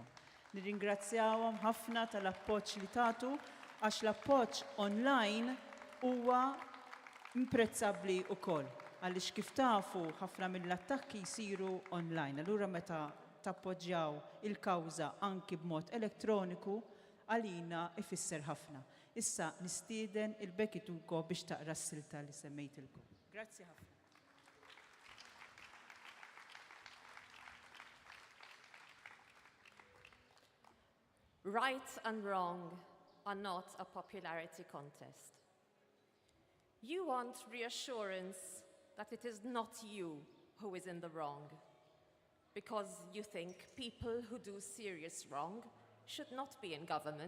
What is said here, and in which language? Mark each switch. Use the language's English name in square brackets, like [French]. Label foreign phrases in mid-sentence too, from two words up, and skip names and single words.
[Maltese] Nirringrazzjawhom ħafna tal-appoġġ li tagħtu għax l-appoġġ online huwa imprezzabbli wkoll għaliex kif tafu ħafna mill-attakki jsiru online. Allura meta tappoġġjaw il-kawża anki b'mod elettroniku għalina ifisser ħafna. Issa nistieden il-Becky Dugo biex taqra s-silta li semmejtilkom. Grazzi ħafna. [English] Right and wrong are not a popularity contest. You want reassurance that it is not you who is in the wrong, because you think people who do serious wrong should not be in government.